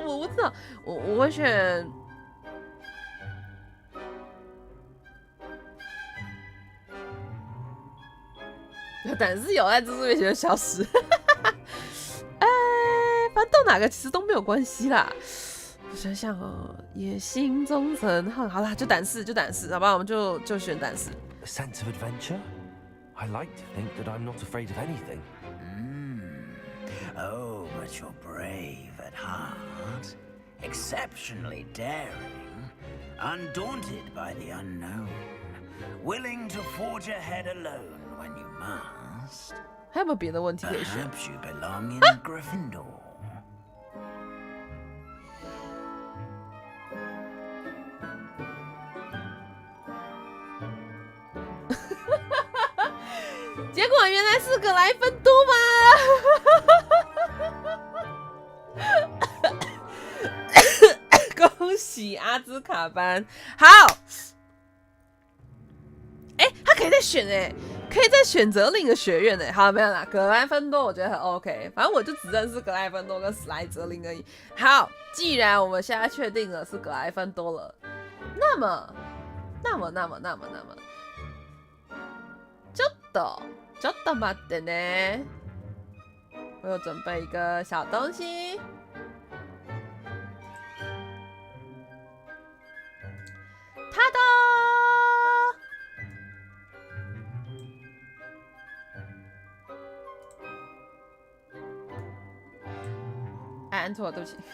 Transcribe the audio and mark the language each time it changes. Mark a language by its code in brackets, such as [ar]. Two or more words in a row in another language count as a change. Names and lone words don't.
[zh] 我知道，我会选，胆子有在知识面前就消失。反正到哪个其实都没有关系啦。我想想哦，野心、忠诚，好啦，就胆识，好吧，我们就选胆识。 [en] A sense of adventure? I like to think that I'm not afraid of anything. Oh, but you're brave at heart. Exceptionally daring. undaunted by the unknown, willing to forge ahead alone when you must. [zh] 还有没有别的问题可以选 [en] Perhaps you belong in Gryffindor. [zh] 结果原来是格莱芬多吗？恭喜阿兹卡班！好，他可以再选可以再选择另一个学院好，没有啦，格莱芬多我觉得很 OK， 反正我就只认识格莱芬多跟史莱哲林而已。好，既然我们现在确定了是格莱芬多了，那么， [ja] ちょっと待ってね。 [zh] 我有准备一个小东西。他的，按错了，对不起。